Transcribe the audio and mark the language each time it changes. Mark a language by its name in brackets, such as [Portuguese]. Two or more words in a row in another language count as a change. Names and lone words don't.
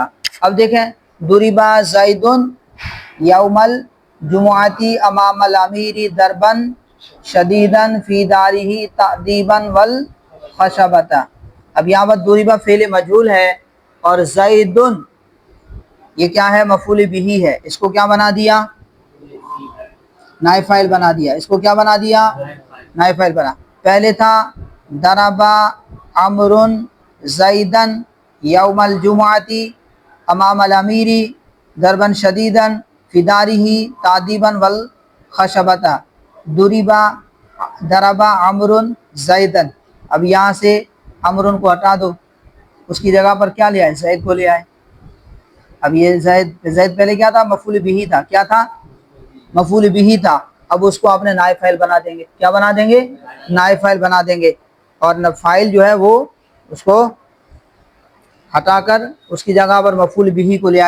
[Urdu] اب دیکھیں، [Arabic] ضرب زید یوم الجمعۃ امام الامیر ضربا شدیدا فی دارہ تأدیبا والخشبۃ۔ [Urdu] اب یہاں پر ضرب فعل مجہول ہے اور زید یہ کیا ہے، مفعول بہ ہے، اس کو کیا بنا دیا، نائب فاعل بنا دیا، اس کو کیا بنا دیا، نائب فاعل بنا۔ پہلے تھا [Arabic] ضرب عمرو زیدا یوم الجمعۃ امام الامیر ضربا شدیدا فی دارہ تأدیبا والخشبۃ، ضرب عمرو زیدا۔ [Urdu] ب یہاں سے عمرو کو ہٹا دو، اس کی جگہ پر کیا لے آئے، زید کو لے آئے۔ اب یہ زید پہلے کیا تھا، مفعول بہ تھا، کیا تھا، مفعول بہ تھا، اب اس کو آپ نے نائب فاعل بنا دیں گے، کیا بنا دیں گے، نائب فاعل بنا دیں گے، اور فاعل جو ہے وہ اس کو ہٹا کر اس کی جگہ پر مفعول بہ کو لے آئے۔